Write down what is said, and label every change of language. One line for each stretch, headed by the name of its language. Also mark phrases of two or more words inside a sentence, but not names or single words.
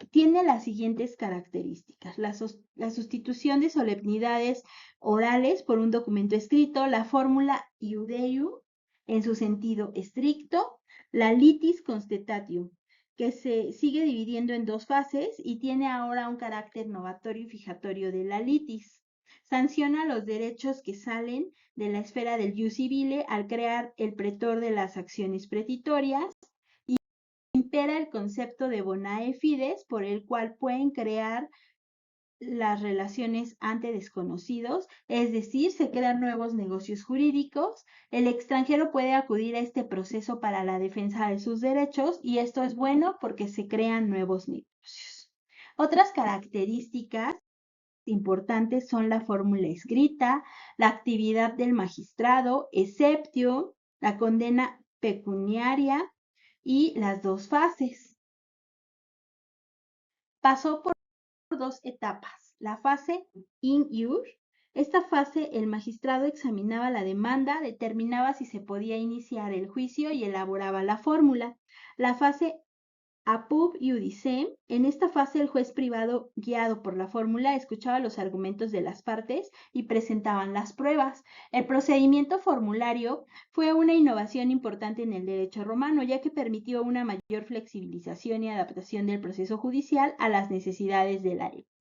Spanish: Tiene las siguientes características: la sustitución de solemnidades orales por un documento escrito, la fórmula iudeum en su sentido estricto, la
Latin: litis constatio,
Spanish: que se sigue dividiendo en 2 fases y tiene ahora un carácter novatorio y fijatorio de la litis. Sanciona los derechos que salen de la esfera del
Latin: ius civile
Spanish: al crear el pretor de las acciones petitorias. Impera el concepto de
Latin: bonae fides,
Spanish: por el cual pueden crear las relaciones ante desconocidos, es decir, se crean nuevos negocios jurídicos. El extranjero puede acudir a este proceso para la defensa de sus derechos y esto es bueno porque se crean nuevos negocios. Otras características importantes son la fórmula escrita, la actividad del magistrado, exceptio, la condena pecuniaria y las dos fases. Pasó por dos etapas. La fase
Latin: in iure.
Spanish: Esta fase el magistrado examinaba la demanda, determinaba si se podía iniciar el juicio y elaboraba la fórmula. La fase
Latin: apud iudicem.
Spanish: En esta fase el juez privado, guiado por la fórmula, escuchaba los argumentos de las partes y presentaban las pruebas. El procedimiento formulario fue una innovación importante en el derecho romano, ya que permitió una mayor flexibilización y adaptación del proceso judicial a las necesidades de la época.